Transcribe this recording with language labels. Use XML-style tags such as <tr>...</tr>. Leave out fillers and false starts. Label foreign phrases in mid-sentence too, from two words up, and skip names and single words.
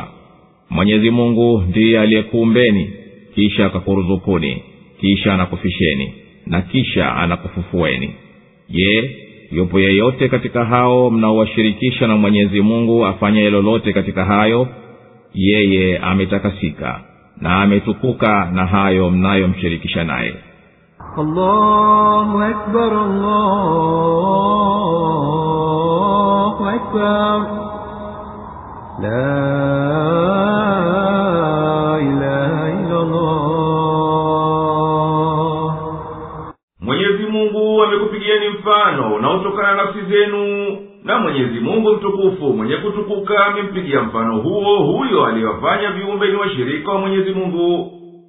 <sw>Mwenyezi Mungu ndiye aliyekuumbeni, kisha akakuruzukuni, kisha anakufisheni, na kisha anakufufueni. Je, yupo yeyote katika hao mnaowashirikisha na Mwenyezi Mungu afanye lolote katika hayo? Yeye ametakasika na ametukuka na hayo mnayomshirikisha naye.</sw> <ar>الله أكبر، الله أكبر. لا إله إلا الله.</ar> <sw>Mwenyezi Mungu amekupigieni mfano unaotokana na nafsi zenu, na Mwenyezi Mungu mtukufu mwenye kutukuka amempigia mfano huo huyo aliyewafanya viumbe ni washirika wa Mwenyezi Mungu.</sw>